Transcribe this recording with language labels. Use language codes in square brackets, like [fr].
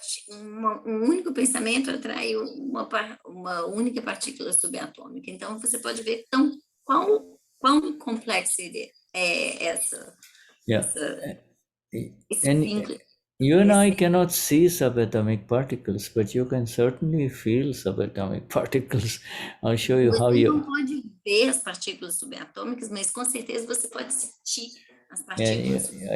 [pt] Um único pensamento atrai uma única partícula subatômica. Então você pode ver quão complexo é essa. [en] Yeah. And you and I cannot see subatomic particles, but you can certainly feel subatomic particles. I'll show you how you. [pt] Você não pode ver as partículas subatômicas, mas com certeza você pode sentir as partículas.